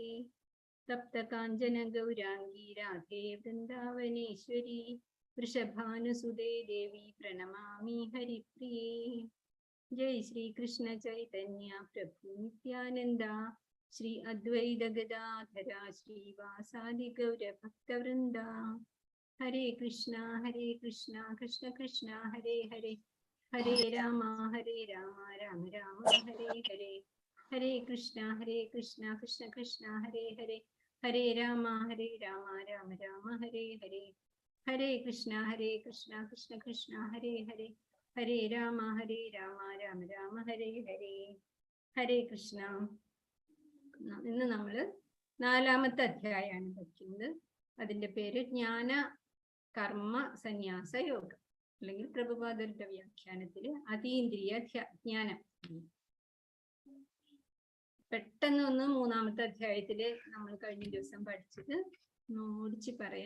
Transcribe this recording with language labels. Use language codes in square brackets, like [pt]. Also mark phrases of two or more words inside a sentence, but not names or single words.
[sa] തപ്തകാഞ്ചന ഗൗരാംഗീ രാധേ വൃന്ദാവനേശ്വരി വൃഷഭാനുസുതേ ദേവി പ്രണമാമി ഹരിപ്രിയേ. ജയ് ശ്രീ കൃഷ്ണ ചൈതന്യ പ്രഭു നിത്യാനന്ദ ശ്രീ അദ്വൈത ഗദാധര ശ്രീവാസാദി ഗൗരഭക്തവൃന്ദ. ഹരേ കൃഷ്ണ കൃഷ്ണ കൃഷ്ണ ഹരേ ഹരേ, ഹരേ രാമ രാമ രാമ ഹരേ ഹരേ. ഹരേ കൃഷ്ണ കൃഷ്ണ കൃഷ്ണ ഹരേ ഹരേ, ഹരേ രാമ രാമ രാമ ഹരേ ഹരേ. ഹരേ കൃഷ്ണ കൃഷ്ണ കൃഷ്ണ ഹരേ ഹരേ, ഹരേ രാമ രാമ രാമ ഹരേ ഹരേ. ഹരേ കൃഷ്ണ. [ml] ഇന്ന് നമ്മൾ 4-ാമത്തെ അധ്യായമാണ് പഠിക്കുന്നത്. അതിന്റെ പേര് ജ്ഞാന കർമ്മ സന്യാസ യോഗം, അല്ലെങ്കിൽ പ്രഭുപാദരുടെ വ്യാഖ്യാനത്തില് അതീന്ദ്രിയ ജ്ഞാനം. പെട്ടെന്ന് ഒന്ന് 3-ാമത്തെ അധ്യായത്തില് നമ്മൾ കഴിഞ്ഞ ദിവസം പഠിച്ചത് ഓടിച്ച് പറയാം.